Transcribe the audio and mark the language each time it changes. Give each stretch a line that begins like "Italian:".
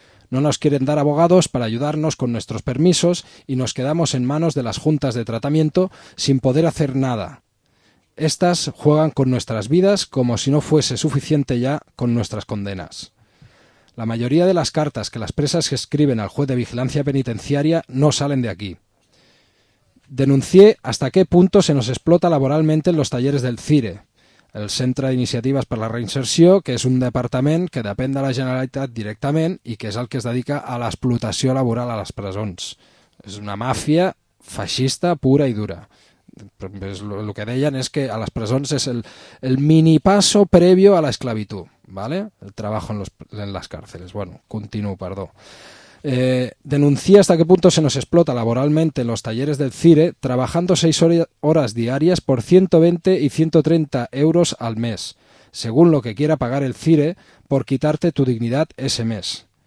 Spanish: No nos quieren dar abogados para ayudarnos con nuestros permisos y nos quedamos en manos de las juntas de tratamiento sin poder hacer nada. Estas juegan con nuestras vidas como si no fuese suficiente ya con nuestras condenas. La mayoría de las cartas que las presas escriben al juez de vigilancia penitenciaria no salen de aquí. Denuncié hasta qué punto se nos explota laboralmente en los talleres del CIRE,
Catalan: el Centre d'Iniciatives per la Reinserció, que és un departament que depèn de la Generalitat directament i que és el que es dedica a l'explotació laboral a les presons. És una màfia feixista pura i dura. El que deien és que a les presons és el
Spanish: mini paso previo a la esclavitud,
Catalan: ¿vale?
Spanish: El trabajo en las cárceles. Bueno,
Catalan: continuo, perdó.
Spanish: Denuncié hasta qué punto se nos explota laboralmente en los talleres del CIRE trabajando 6 horas diarias por 120 y 130 euros al mes, según lo que quiera pagar el CIRE por quitarte tu dignidad ese mes.